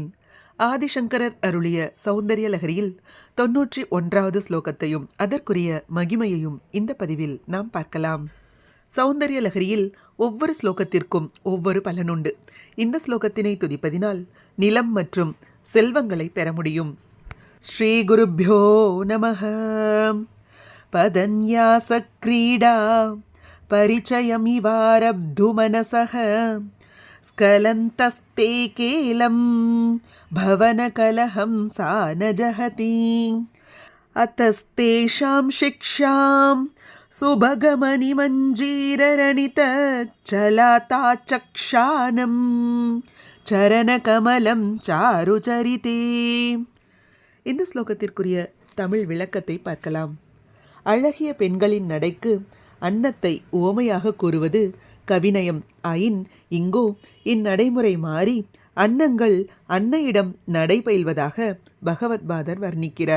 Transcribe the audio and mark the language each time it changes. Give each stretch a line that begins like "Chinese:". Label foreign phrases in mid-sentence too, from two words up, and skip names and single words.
Tamil: ஆதிசங்கரர் அருளிய சௌந்தரிய லகரியில் 91வது ஸ்லோகத்தையும் அதற்குரிய மகிமையையும் இந்த பதிவில் நாம் பார்க்கலாம். சௌந்தரிய லகரியில் ஒவ்வொரு ஸ்லோகத்திற்கும் ஒவ்வொரு பலனுண்டு. இந்த ஸ்லோகத்தினை துதிப்பதினால் நிலம் மற்றும் செல்வங்களை பெற முடியும்.
Sanskrit: श्री गुरुभ्यो नमः. पदन्यास क्रीडा परिचयमिवारब्धुमनसः स्खलन्तस्ते केलं भवनकलहं सा न जहति अतस्तेषां शिक्षां सुभगमनिमञ्जीररणितचलाताचक्षानं चरणकमलं चारुचरिते.
Tamil: இந்த ஸ்லோகத்திற்குரிய தமிழ் விளக்கத்தை பார்க்கலாம். அழகிய பெண்களின் நடைக்கு அன்னத்தை உவமையாக கூறுவது கவிநயம் ஆயின், இங்கோ இந்நடைமுறை மாறி அன்னங்கள் அன்னையிடம் நடைபயில்வதாக பகவத்பாதர் வர்ணிக்கிறார்.